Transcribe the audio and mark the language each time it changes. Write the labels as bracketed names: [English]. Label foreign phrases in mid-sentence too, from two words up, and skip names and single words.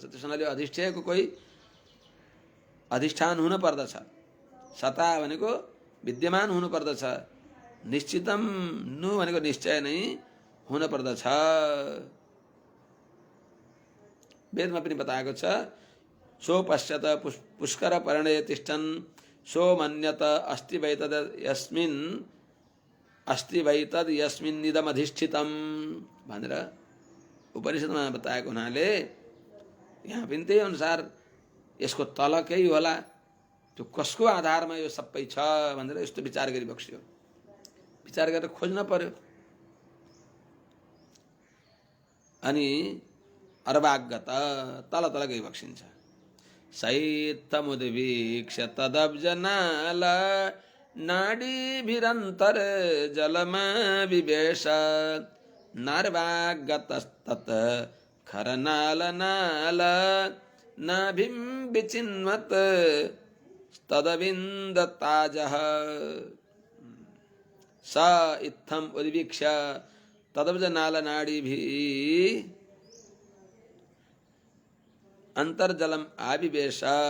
[Nepali] त्यस हुनाले अधिष्ठेयको कोही अधिष्ठान हुन पर्दछ। सता भनेको विद्यमान हुनु पर्दछ निश्चितम नु भनेको निश्चय नै हुन पर्दछ। वेदमा पनि बताएको छ [Sanskrit] सो पश्यत पुष्कर पर्णे तिष्ठन् सो मन्यत अस्ति वै तद् यस्मिन् अस्ति वै तद् यस्मिन् निदम् अधिष्ठितम् [Nepali] भनेर उपनिषदमा बताएको हुनाले यहाँ पनि त्यही अनुसार यसको तल केही होला त्यो कसको आधारमा यो सबै छ भनेर यस्तो विचार गरिबक्स्यो। विचार गरेर खोज्न पर्यो। अनि अर्वागत तल तल गइबक्सिन्छ। [Sanskrit] सैत्थमुद्वीक्ष्य तदब्जनाल नाडीभिरन्तर जलमा विवेश नार्वागतस्तत् खरनाल नाल नाभिं विचिन्वत् तदविन्दताजः स इत्थम् उद्वीक्ष्य तदब्जनाल नाडीभिः अंतर्जलम आविवेश